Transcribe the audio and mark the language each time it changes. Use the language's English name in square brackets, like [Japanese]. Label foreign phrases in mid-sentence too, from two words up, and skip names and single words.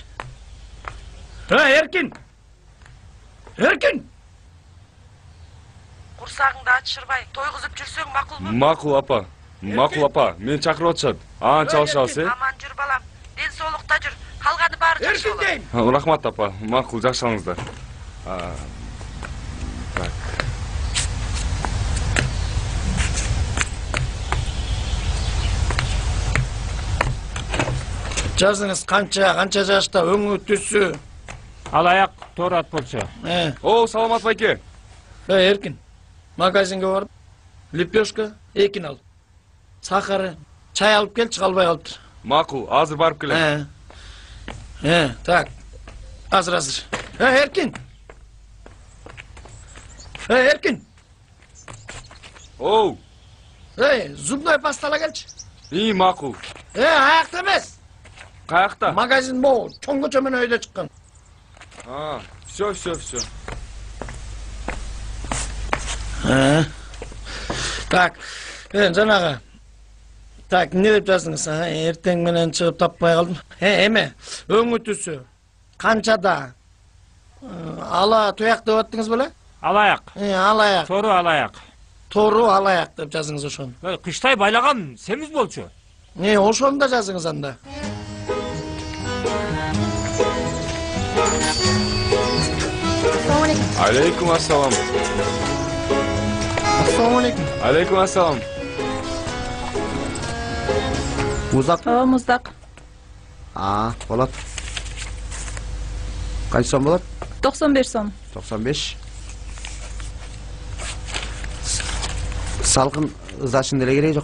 [Kyrgyz] Эркин! Эркин! Курсагыңды ачышырбай тойгузуп жүрсөң макулбу? Макул апа. Макул апа. Мен чакырып атышат. Ан чалышабыз, Аман жүр балам. Ден соолукта жүр. Калганы баары жакшы болот. Рахмат апа. Макул, жакшы алыңыздар. Так. Жазыңыз қанша жашта өңі түсі. Алаяқ тор ат болчу. О, саламат байке. Эркин, магазинге барып, лепешка, экин ал. Сахары, чай алып келчи, калбай калыптыр. Макул, азыр барып келем. Так. Азыр. Эркин. Эркин. Оу. [Russian] Зубной паста [Kyrgyz] ала келчи. Макул. Аякта эмес. Каякта? Магазин бул, чоң көчө менен өйдө чыккан. Все. Так, жанагы. Так, не деп жаздыңыз? Эртең менен чыгып таппай калдым. Эме, өңү түсү. Канчада? Ала туяк деп аттыңыз беле? Алаяк. Алаяк. Тору алаяк. Тору алаяк деп жазыңыз ошону. Кыштай байлаган сemiz болчу. Ошону да жазыңыз анда. Алейкум ассалам. Ассаламу алейкум. Алейкум ассалам. Муздак? Муздак. Болот. Канча сом болот? 95 сом. 95. Салкын ызашын деле кереги жок.